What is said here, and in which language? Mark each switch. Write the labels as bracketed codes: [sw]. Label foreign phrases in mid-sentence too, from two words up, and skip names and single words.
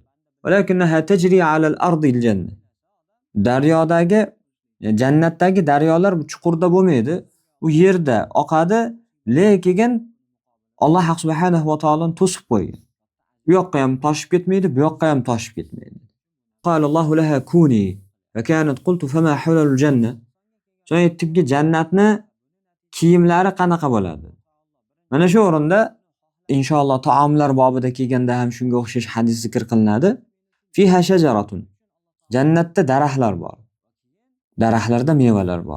[ar] ولكنها تجري على أرض الجنة. [uz] Daryodagi, jannatdagi daryolar bu chuqurda bo'lmaydi, u yerda oqadi, lekin Alloh subhanahu va taoloning to'sib qo'ygan. Bu yoqqa ham toshib ketmaydi, bu yoqqa ham toshib ketmaydi. [ar] قال الله لها كوني فكانت قلت فما حلل الجنة. [uz] So'ng aytdimki, jannatni kiyimlari qanaqa bo'ladi? Mana shu o'rinda inshaalloh taomlar bobida kelganda ham shunga o'xshash hadis zikr qilinadi. [ar] فيها شجرة. [uz] Jannatda daraxtlar bor. Daraxtlarda mevalar bor.